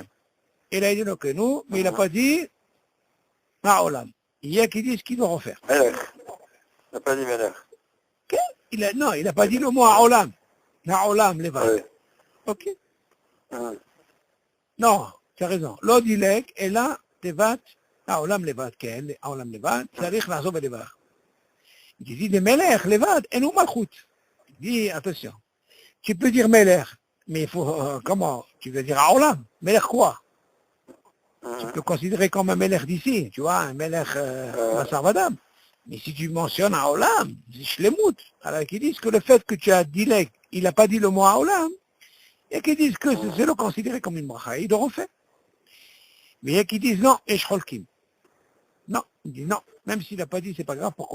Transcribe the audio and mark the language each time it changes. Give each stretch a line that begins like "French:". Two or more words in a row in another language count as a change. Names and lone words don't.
French: Il a dit le Kenou, mais il n'a pas dit Ma'olam. Il y a qui disent qu'il doit refaire. Melech. Il n'a pas dit Melech. Ok? Non, il n'a pas dit le mot Aolam.
Hebrew: העולם, לבד.
French: Oui. Ok? Non, tu as raison.
Hebrew: לא דילג, אלא תיבת העולם לבד, כן, העולם לבד, צריך לעזוב ולבד.
French: Il dit de
Hebrew: מלך לבד, אין הוא מלכות.
French: Il dit, attention, tu peux dire מלך, mais il faut, comment? Tu veux dire
Hebrew: העולם, מלך
French: quoi? Tu peux considérer comme un מלך d'ici, tu vois, un
Hebrew: מלך בשר ודם.
French: Mais si tu mentionnes העולם, c'est shlemut. Alors ils disent que le fait que tu as dilek, il n'a pas dit le mot העולם, il y a qui disent que c'est le considéré comme une bracha, il doit refaire. Mais il y a qui disent non, et cholkim. Non, il dit non, même s'il n'a pas dit, c'est pas grave, pourquoi?